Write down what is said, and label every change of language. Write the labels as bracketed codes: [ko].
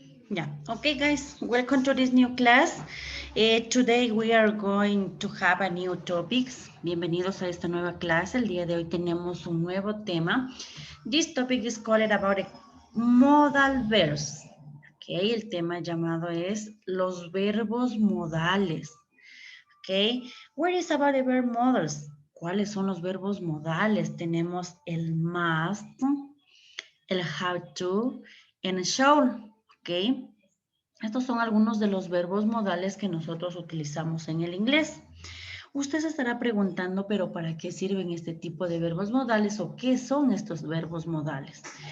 [en] Yeah, okay, guys, welcome to this new class. Today we are going to have a new topics. [es] Bienvenidos a esta nueva clase. El día de hoy tenemos un nuevo tema. [en] This topic is called about modal verbs. [es] Okay, el tema llamado es los verbos modales. [en] Okay, what is about the verb modals? [es] ¿Cuáles son los verbos modales? Tenemos el must, el have to, and shall. Okay. Estos son algunos de los verbos modales que nosotros utilizamos en el inglés. Usted se estará preguntando, pero ¿para qué sirven este tipo de verbos modales o qué son estos verbos modales?